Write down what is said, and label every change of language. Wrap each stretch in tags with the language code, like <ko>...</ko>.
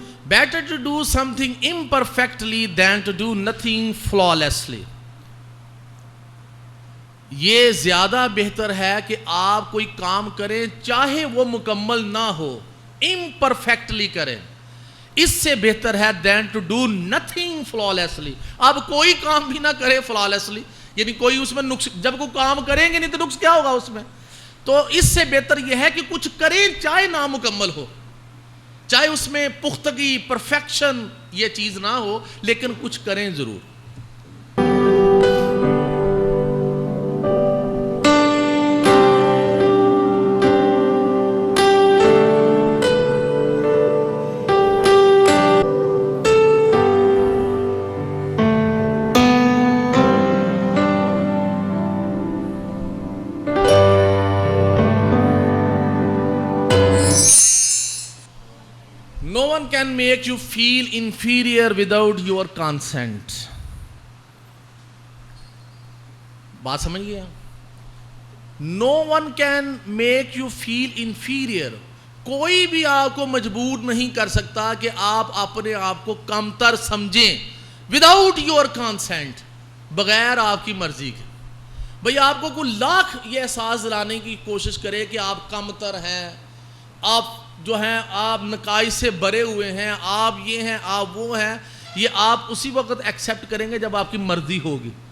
<en>Better to do something imperfectly than to do nothing flawlessly.</en> <ur>یہ زیادہ بہتر ہے کہ آپ کوئی کام کریں چاہے وہ مکمل نہ ہو، imperfectly کریں. اس سے بہتر ہے</ur> <en>than to do nothing flawlessly.</en> <ur>آپ کوئی کام بھی نہ کریں flawlessly، یعنی کوئی اس میں نقص، جب کوئی کام کریں گے نہیں تو نقص کیا ہوگا اس میں. تو اس سے بہتر یہ ہے کہ کچھ کریں چاہے نامکمل ہو، چاہے اس میں پختگی، پرفیکشن یہ چیز نہ ہو، لیکن کچھ کریں ضرور.</ur> <en>No one can make you feel inferior without your consent.</en> <ur>بات سمجھ گیا؟</ur> <en>No one can make you feel inferior.</en> <ur>کوئی بھی آپ کو مجبور نہیں کر سکتا کہ آپ اپنے آپ کو کمتر سمجھیں</ur> <en>without your consent،</en> <ur>بغیر آپ کی مرضی کے. بھئی آپ کو کوئی لاکھ یہ احساس دلانے کی کوشش کرے کہ آپ کمتر ہیں، آپ جو ہیں آپ نقائص سے بھرے ہوئے ہیں، آپ یہ ہیں، آپ وہ ہیں، یہ آپ اسی وقت ایکسیپٹ کریں گے جب آپ کی مرضی ہوگی.</ur>